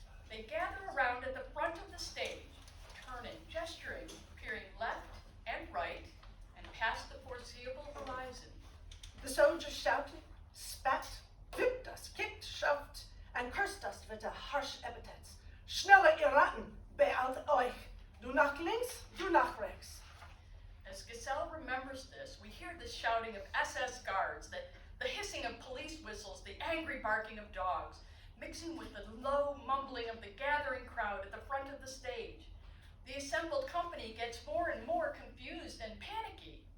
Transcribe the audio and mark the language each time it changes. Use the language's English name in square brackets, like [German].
[English] They gather around at the front of the stage, turning, gesturing, peering left and right, and past the foreseeable horizon. The soldiers shouted, spat, whipped us, kicked, shoved, and cursed us with the harsh epithets. [German] Schneller ihr Ratten, beeilt euch. Du nach links, du nach rechts. [English] As Giselle remembers this, we hear the shouting of SS guards, the hissing of police whistles, the angry barking of dogs, mixing with the low mumbling of the gathering crowd at the front of the stage. The assembled company gets more and more confused and panicky.